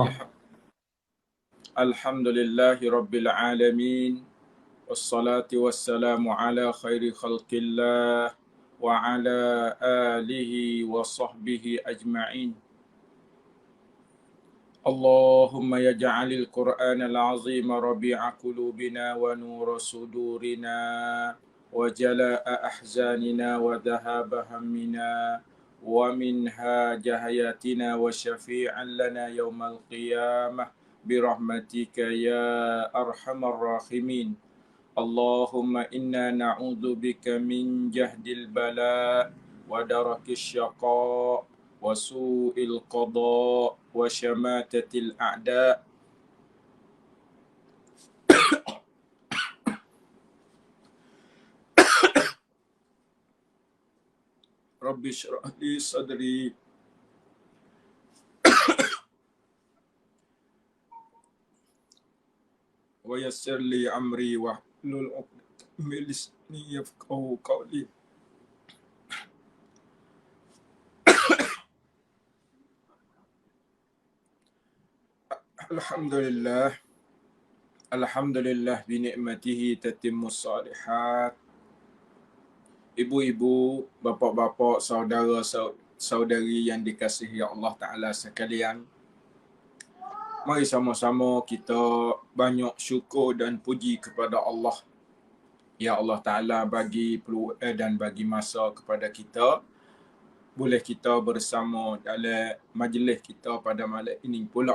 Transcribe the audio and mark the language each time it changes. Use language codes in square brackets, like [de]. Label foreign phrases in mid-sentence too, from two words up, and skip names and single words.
[ar] الحمد لله رب العالمين. والصلاة والسلام على خير خلق الله وعلى آله وصحبه أجمعين. اللهم اجعل القرآن العظيم ربيع قلوبنا ونور صدورنا وجلاء أحزاننا وذهاب همنا ومنهاج حياتنا وشافعا لنا يوم القيامة برحمتك يا أرحم الراحمين. اللهم إنا نعوذ بك من جهد البلاء ودرك الشقاء وسوء القضاء وشماتة الأعداء. رب اشرح لي صدري ويسر لي أمري واحلل عقدة من لساني يفقهوا قولي. الحمد لله. الحمد لله بنعمته تتم الصالحات. [ms] Ibu-ibu, bapa-bapa, saudara-saudari yang dikasihi Allah Ta'ala sekalian, mari sama-sama kita banyak syukur dan puji kepada Allah. [ar] يا الله تعالى [ms] bagi peluang dan bagi masa kepada kita, boleh kita bersama dalam majlis kita pada malam ini pula.